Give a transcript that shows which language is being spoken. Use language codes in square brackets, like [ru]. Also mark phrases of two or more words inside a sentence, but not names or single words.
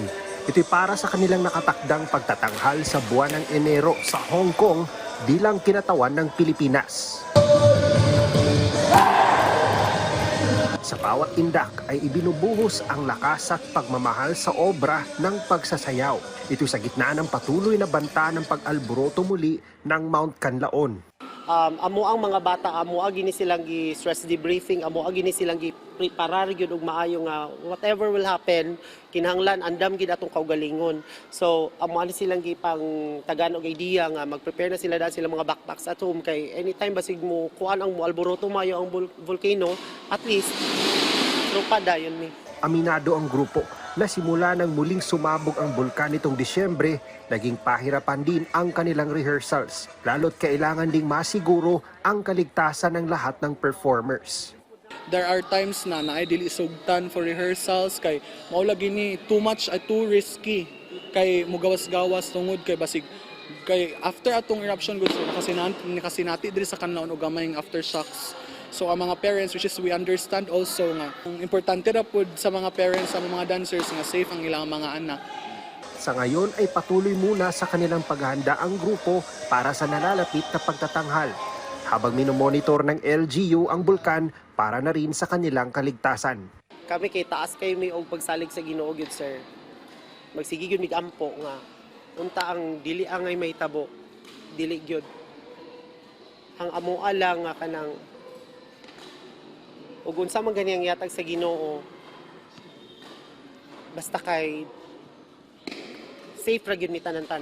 [tl] Ito'y para sa kanilang nakatakdang pagtatanghal sa buwan ng Enero sa Hong Kong bilang kinatawan ng Pilipinas. Sa bawat tindak ay ibinubuhos ang lakas at pagmamahal sa obra ng pagsasayaw. Ito sa gitna ng patuloy na banta ng pag-alboroto muli ng Mount Canlaon. [hil] Amo ang mga bata, amo gini silang [en] stress debriefing, [hil] amo gini silang preparar gyud og maayo nga [en] whatever will happen [hil] kinahanglan andam gid atong kaugalingon. So amo ani silang pang tagan og idea nga mag-prepare na sila dahil sila mga [en] backpacks at home [hil] kay anytime basig mo kuan ang alboroto mayo ang volcano, [en] at least [hil] tropa dayon mi. [tl] Aminado ang grupo na simula nang muling sumabog ang bulkan nitong Disyembre, naging pahirapan din ang kanilang rehearsals. Lalo't kailangan ding masiguro ang kaligtasan ng lahat ng performers. [en] There are times [hil] na dili sugtan [en] for rehearsals [hil] kay maula gini [en] too much [hil] at [en] too risky [hil] kay mugawas-gawas tungod kay basig kay after atong eruption gusto nakasinati diri sa Canlaon og gamay aftershocks. So ang mga parents, [en] which is we understand also [hil] nga importante ra pud sa mga parents sa mga dancers nga safe ang ilang mga anak. [tl] Sa ngayon ay patuloy muna sa kanilang paghahanda ang grupo para sa nalalapit na pagtatanghal, habang minomonitor ng LGU ang bulkan para na rin sa kanilang kaligtasan. [ceb] Kami kay taas kay mi og pagsalig sa Ginoo gyud sir. Magsige gyud mig ampo nga unta ang dili angay may tabo. Dili gyud. Ang amo lang nga kanang ug unsa man ganiyang yatag sa Ginoo basta kay safe ra gyud mi tanan-tanan.